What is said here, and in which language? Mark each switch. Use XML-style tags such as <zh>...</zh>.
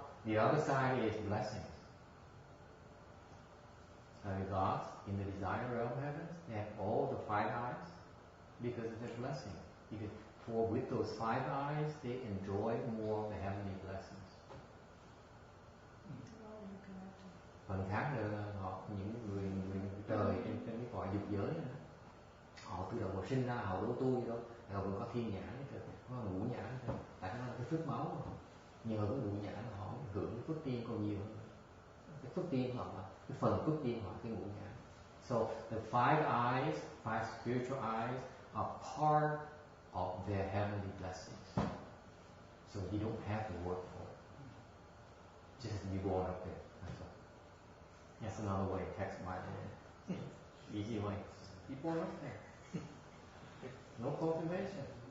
<en>The other side is blessings. The gods in the desire realm heavens, they have all the 5 eyes because of their blessing. For with those 5 eyes, they enjoy more of the heavenly blessings.</en> <vi>Phần khác là họ những người trời trên cái cõi dục giới này, họ tự động sinh ra, họ đâu tu gì đâu, họ vẫn có thiên nhãn, có ngũ nhãn, tại nó là cái phước máu, nhờ cái ngũ nhãn họ hưởng cái phước tiên còn nhiều hơn. Cái phước tiên họ là cái phần phước tiên họ cái ngũ nhãn.</vi> <en>So the 5 eyes, 5 spiritual eyes are part of their heavenly blessings. So you don't have to work for it. Just be born up there. That's all. That's another way, text my name. Easy way. Be born up there. No cultivation.</en>